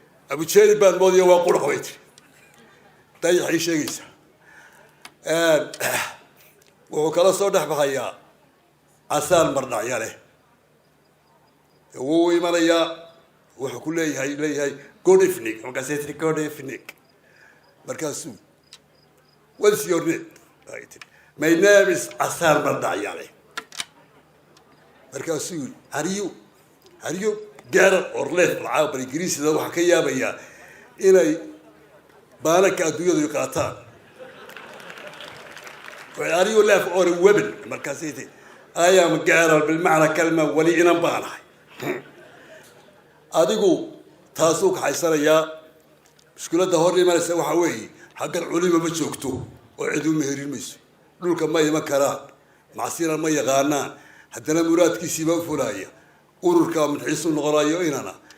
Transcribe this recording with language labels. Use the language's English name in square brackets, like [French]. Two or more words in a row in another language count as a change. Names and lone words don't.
[Somali] Abu Jeeri baan moodaya, waa qurux bay tiri. Dayaxay sheegaysaa. Een, wuxuu kala soo dhex baxayaa casaan mardhacya leh. Wuu imanayaa, wuxuu ku leeyahay, leeyahay, [English] "Good evening." [Somali] Markaasay tiri, "Good evening." [English] Markaasuu, "What is your name?" [Somali] Ay tiri, [English] "My name is Casaan Mardhacya leh." [Somali] Markaasuu yiri, [English] "Are you, are you girl or lady?" [Somali] Lacag bal Ingiriisida waxaa ka yaabayaa inay baananka adduunyadu qaataan. [English] "Are you lady or a woman?" [Somali] Markaasay tiri, [English] "I am girl," [Arabic] بالمعنى كلمة, [Somali] wali inan baanahay. Adigu taasuu kaxaysanayaa. Mushkiladda hor imanaysa waxa weeye, xaggan culimo ma joogto oo cid u meherin mayso. Dhulka ma iman karaan. Macsina ma yaqaanaan. Haddana muraadkiisii baa u fulaya. Ururka madaxiisu noqonayo inana.